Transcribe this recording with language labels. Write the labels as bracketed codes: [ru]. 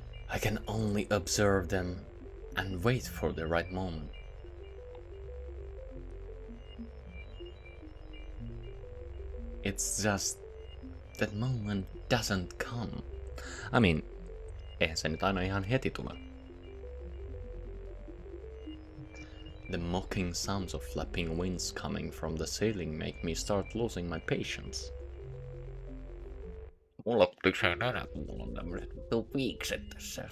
[en] I can only observe them and wait for the right moment. It's just that moment doesn't come. I mean, [fi] eihän se nyt aina ihan heti tule. [en] The mocking sounds of flapping wings coming from the ceiling make me start losing my patience. [fi] Mulla tyksää nenä, kun mulla on tämmöiset viikset tässä.